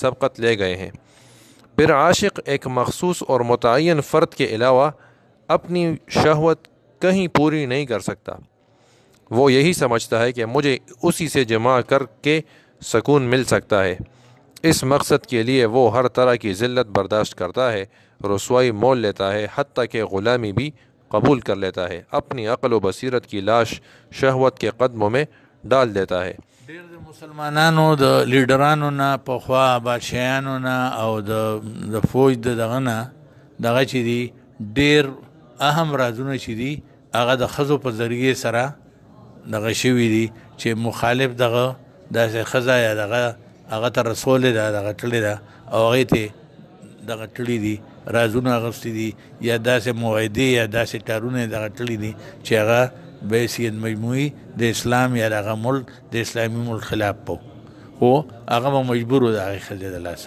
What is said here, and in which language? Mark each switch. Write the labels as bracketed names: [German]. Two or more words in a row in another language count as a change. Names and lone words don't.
[Urdu] سبقت لے گئے ہیں پھر عاشق ایک مخصوص اور متعین فرد کے علاوہ اپنی شہوت کہیں پوری نہیں کر سکتا وہ یہی سمجھتا ہے کہ مجھے اسی سے جماع کر کے سکون مل سکتا ہے اس مقصد کے لیے وہ ہر طرح کی ذلت برداشت کرتا ہے رسوائی مول لیتا ہے حتیٰ کہ غلامی بھی قبول کر لیتا ہے اپنی عقل و بصیرت کی لاش شہوت کے قدموں میں ډال دیتا ہے [Pashto] ډېر د مسلمانانو د لیډرانو نه پخوا بادشاهانو نه او د فوج دغه نه دغه چې دي ډېر اهم رازونه چې دي هغه د ښځو په ذریعې سره دغه شوي دي چې مخالف دغه داسې ښځه یا دغه هغه ته رسولې ده دغه تړلې ده او هغې ته دغه تړلي دي رازونه اخیستي دي یا داسې معاهدې یا داسې ټارونه یې دغه تړلي دي چې هغه بحیثیت مجموعي د اسلام یا دغه ملک د اسلامي ملک خلاف په خو هغه به مجبور و د هغې ښځې د لاسه